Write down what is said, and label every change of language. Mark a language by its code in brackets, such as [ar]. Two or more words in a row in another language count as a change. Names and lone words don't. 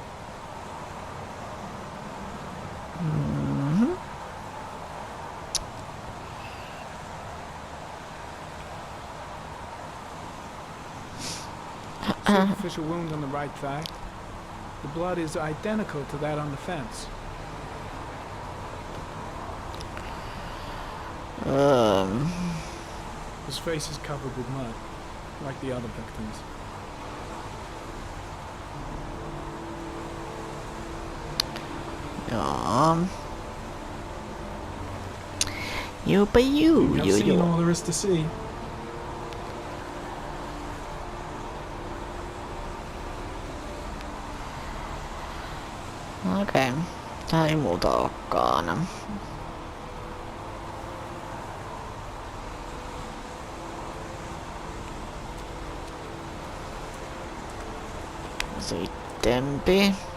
[en] Superficial wound on the right thigh. The blood is identical to that on the fence. His face is covered with mud, like the other victims. [fi] Joo. Juupa juu, [en] I've [fi] juu, [en] seen [fi] juu. [en] all there is to see. [fi] Okei. Tää ei muuta olekaan. Sittempi.